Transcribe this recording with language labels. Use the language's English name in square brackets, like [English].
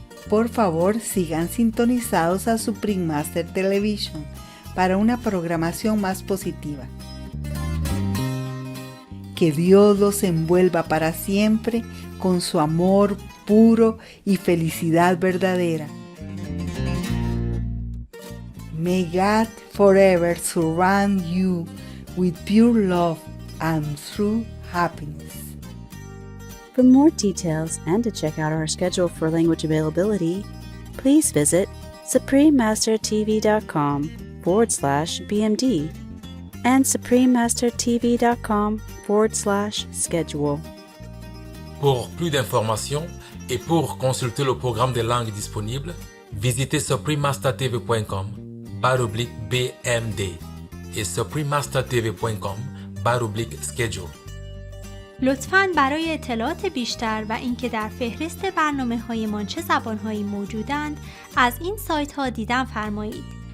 [Spanish] Por favor, sigan sintonizados a Supreme Master Television para una programación más positiva. Que Dios los envuelva para siempre con su amor puro y felicidad verdadera. [English] May God forever surround you with pure love and true happiness. For more details and to check out our schedule for language availability, please visit suprememastertv.com/BMD and suprememastertv.com/schedule. [French] Pour plus d'informations et pour consulter le programme des langues disponibles, visitez suprememastertv.com/BMD et suprememastertv.com/schedule. [Persian] لطفاً برای اطلاعات بیشتر و اینکه در فهرست برنامه‌هایمان چه زبان‌هایی موجودند از این سایت‌ها دیدن فرمایید.